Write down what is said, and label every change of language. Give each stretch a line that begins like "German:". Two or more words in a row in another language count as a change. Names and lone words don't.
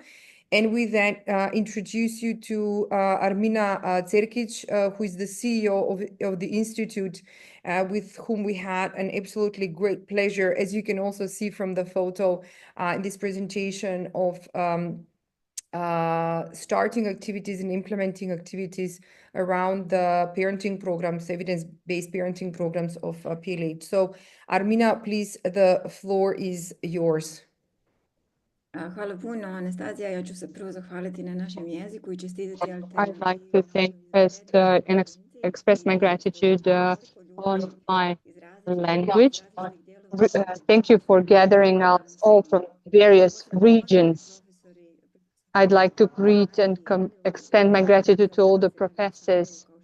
English: And with that, introduce you to Armina Cerkic, who is the CEO of the Institute, with whom we had an absolutely great pleasure, as you can also see from the photo in this presentation, of starting activities and implementing activities around the parenting programs, evidence-based parenting programs of PLH. So Armina, please, the floor is yours.
Bosnian: Hvala puno, Anastasija. Ja ću se prvo zahvaliti na našem jeziku I čestitati
English: I'd like to thank first and express my gratitude on my language. Thank you for gathering us all from various regions. I'd like to greet and extend my gratitude to all the professors.